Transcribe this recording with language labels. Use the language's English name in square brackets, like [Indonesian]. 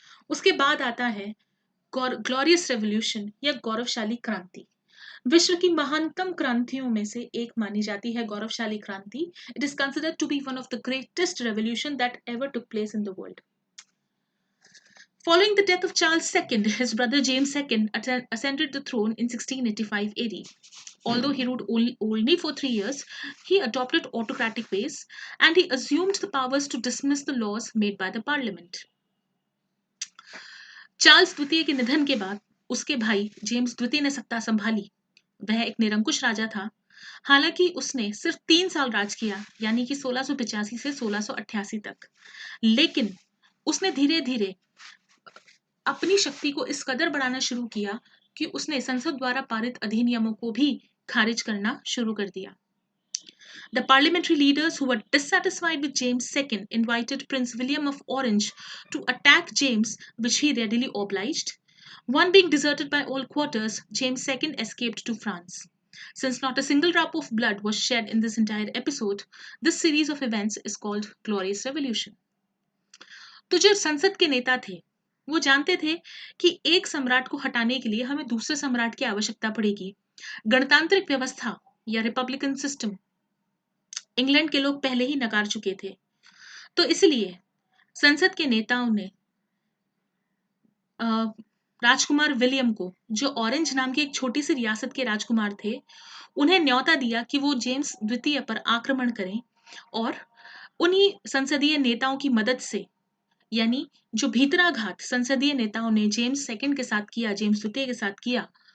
[Hindi] उसके बाद आता है ग्लोरियस रेवोल्यूशन या गौरवशाली क्रांति। विश्व की महानतम क्रांतियों में से एक मानी जाती है गौरवशाली क्रांति। [English] It is considered to be one of the greatest revolution that ever took place in the world. Following the death of Charles II, his brother James II ascended the throne in 1685 AD. Although he ruled only for 3 years, he adopted autocratic ways and he assumed the powers to dismiss the laws made by the parliament. [Hindi] Charles द्वितीय के निधन के बाद उसके भाई James द्वितीय ने सत्ता संभाली। वह एक निरंकुश राजा था। हालांकि उसने सिर्फ 3 साल राज किया, यानी कि 1685 से 1688 तक, लेकिन उसने धीरे धीरे अपनी शक्ति को इस कदर बढ़ाना शुरू किया कि उसने संसद द्वारा पारित अधिनियमों को भी खारिज करना शुरू कर दिया। [English] The parliamentary leaders who were dissatisfied with James II invited Prince William of Orange to attack James, which he readily obliged. One being deserted by all quarters, James II escaped to France. Since not a single drop of blood was shed in this entire episode, this series of events is called Glorious Revolution. [Hindi] तो जो संसद के नेता थे वो जानते थे कि एक सम्राट को हटाने के लिए हमें दूसरे सम्राट की आवश्यकता पड़ेगी। गणतांत्रिक व्यवस्था या रिपब्लिकन सिस्टम इंग्लैंड के लोग पहले ही नकार चुके थे। तो इसलिए संसद के नेताओं ने राजकुमार विलियम को, जो ऑरेंज नाम की एक छोटी सी रियासत के राजकुमार थे, उन्हें न्योता दिया कि वो जेम्स द्वितीय पर आक्रमण करें और उन्हीं संसदीय नेताओं की मदद से, यानी जो भीतराघात संसदीय नेताओं ने जेम्स सेकंड के साथ किया, जेम्स द्वितीय के साथ किया,